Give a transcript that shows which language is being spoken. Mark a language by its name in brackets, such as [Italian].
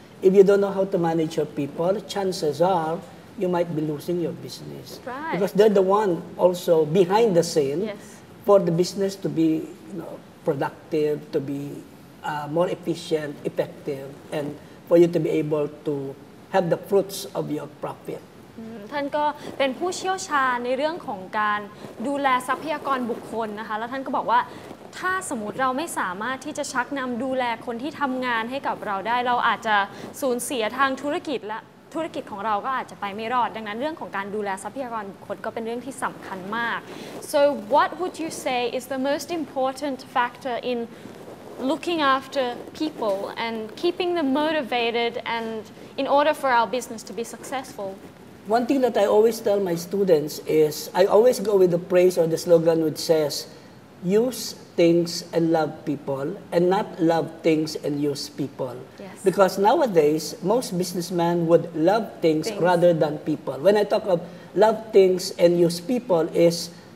[English] If you don't know how to manage your people, chances are you might be losing your business. Right. Because they're the one also behind the scene for the business to be productive, to be more efficient, effective, and for you to be able to have the fruits of your profit. [Thai] ท่านก็เป็นผู้เชี่ยวชาญในเรื่องของการดูแลทรัพยากรบุคคลนะคะแล้วท่านก็บอกว่าถ้าสมมติเราไม่สามารถที่จะชักนำดูแลคนที่ทำงานให้กับเราได้เราอาจจะสูญเสียทางธุรกิจและธุรกิจของเราก็อาจจะไปไม่รอดดังนั้นเรื่องของการดูแลทรัพยากรบุคคลก็เป็นเรื่องที่สำคัญมาก [English] so what would you say is the most important factor in looking after people and keeping them motivated and in order for our business to be successful? One thing that I always tell my students is I always go with the phrase or the slogan which says use things and love people and not love things and use people. Yes. Because nowadays most businessmen would love things rather than people. When I talk of love things and use people is